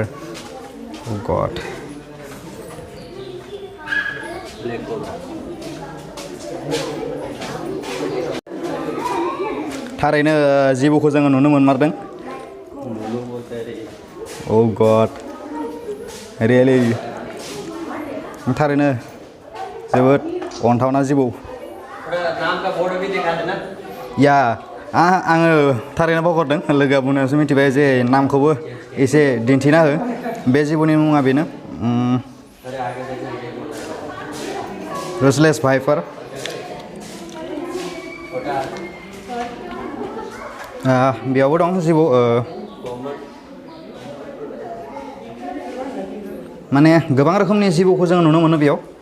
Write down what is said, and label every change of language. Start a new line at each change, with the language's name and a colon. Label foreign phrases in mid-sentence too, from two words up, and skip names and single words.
English: Oh God.
Bodo: थारैनो जिबौखौ जोङो नुनो मोनमारदों
English: Oh God. Really.
Bodo: थारैनो जोबोद अनथावना जिबौ
Hindi: नाम का बोर्ड भी दिखा देना
Bodo: या आङो थारैनो बावगारदों लोगोआ बुंनायावसो मिथिबाय जे नामखौबो एसे दिन्थिना हो बे जिबौनि मुङा बेनो रुसलेस भाइपार बेयावबो दं जिबौ माने गोबां रोखोमनि जिबौखौ जों नुनो मोनो बेयाव